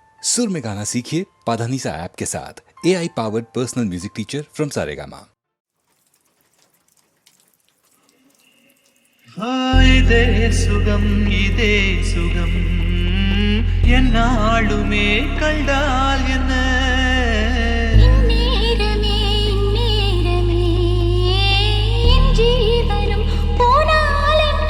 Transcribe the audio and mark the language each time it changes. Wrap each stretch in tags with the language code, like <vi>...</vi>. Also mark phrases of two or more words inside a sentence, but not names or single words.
<hi>सुर में गाना सीखिए पाधानीसा ऐप के साथ।</hi> <en>AI powered personal music teacher from</en> <hi>सारेगामा।</hi> <ta>இதே சுகம் இதே சுகம் என்னாலுமே கண்டால் என்ன இந்நேரமே என் ஜீவனும் போனால் என்ன</ta>